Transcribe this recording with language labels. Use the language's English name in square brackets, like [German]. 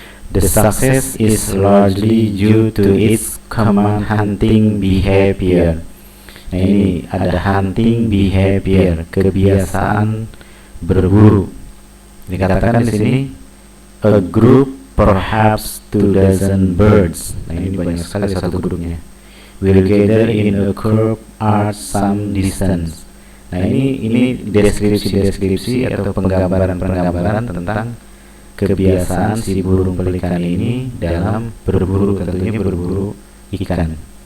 [English] The success is largely due to its common hunting behavior. [Indonesian] Nah, ini ada hunting behavior, kebiasaan berburu. Dikatakan di sini [English] a group perhaps 2 dozen birds. [Indonesian] Nah, ini banyak sekali satu grupnya. [English] Will gather in a group at some distance. [Indonesian] Nah, ini deskripsi atau penggambaran tentang kebiasaan si burung pelikan ini dalam berburu, tentunya berburu ikan.